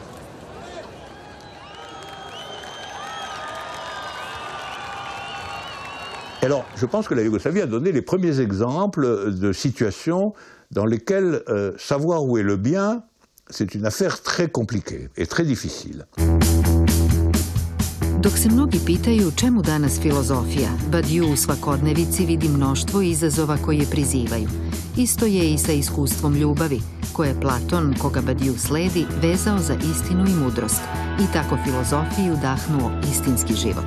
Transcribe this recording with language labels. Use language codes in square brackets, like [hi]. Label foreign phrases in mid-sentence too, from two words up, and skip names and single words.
[fr] Alors, je pense que la Yougoslavie a donné les premiers exemples de situations dans lesquelles savoir où est le bien, c'est une affaire très compliquée et très difficile. [sr] Dok se mnogi pitaju čemu danas filozofija, Badiou u svakodnevici vidi mnoštvo izazova koje prizivaju. Isto je i sa iskustvom ljubavi, koje je Platon, koga Badiou sledi, vezao za istinu i mudrost i tako filozofiji udahnuo istinski život.